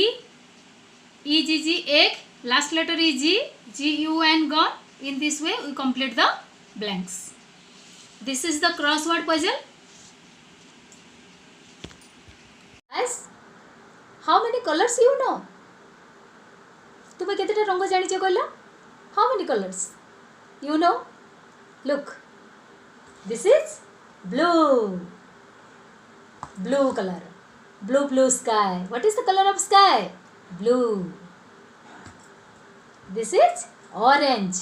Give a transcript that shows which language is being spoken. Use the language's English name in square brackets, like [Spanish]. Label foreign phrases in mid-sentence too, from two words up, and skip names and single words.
[English] E-G-G, egg. Last letter is G. G-U-N, gone. In this way we complete the blanks. This is the crossword puzzle. Guys, how many colors you know? [Odia] ତୁମ କେତେଟା ରଙ୍ଗ ଜାଣିଛ କହଲା? [English] How many colors? You know? Look. This is blue. Blue color. Blue sky. What is the color of sky? Blue. This is orange.